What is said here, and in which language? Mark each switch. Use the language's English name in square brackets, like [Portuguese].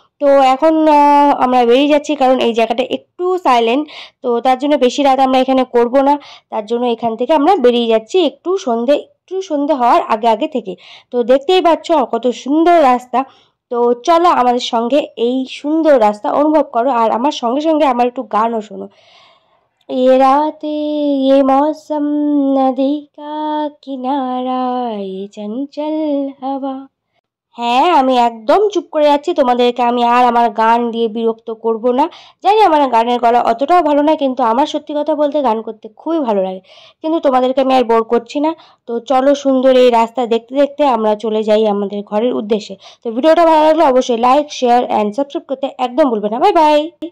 [Bangla] তো এখন আমরা বেরিয়ে যাচ্ছি, কারণ এই জায়গাটা একটু সাইলেন্ট, তো তার জন্য বেশি রাত আমরা এখানে করব না। তার জন্য এখান থেকে আমরা বেরিয়ে যাচ্ছি একটু সন্ধে হওয়ার আগে আগে থেকে। তো দেখতেই পাচ্ছ কত সুন্দর রাস্তা। তো চলো আমাদের সঙ্গে এই সুন্দর রাস্তা অনুভব করো, আর আমার সঙ্গে সঙ্গে আমার একটু গানও শোনো। [Hindi] ये रातें ये मौसम नदी का किनारा ये चंचल हवा। [Bangla] হ্যাঁ, আমি একদম চুপ করে যাচ্ছি, তোমাদেরকে আমি আর আমার গান দিয়ে বিরক্ত করব না। জানি আমার গানের গলা অতটাও ভালো না, কিন্তু আমার সত্যি কথা বলতে গান করতে খুবই ভালো লাগে। কিন্তু তোমাদেরকে আমি আর বোর করছি না। তো চলো সুন্দর এই রাস্তা দেখতে দেখতে আমরা চলে যাই আমাদের ঘরের উদ্দেশ্যে। তো ভিডিওটা ভালো লাগলে অবশ্যই লাইক শেয়ার অ্যান্ড সাবস্ক্রাইব করতে একদম ভুলবে না। Bye bye.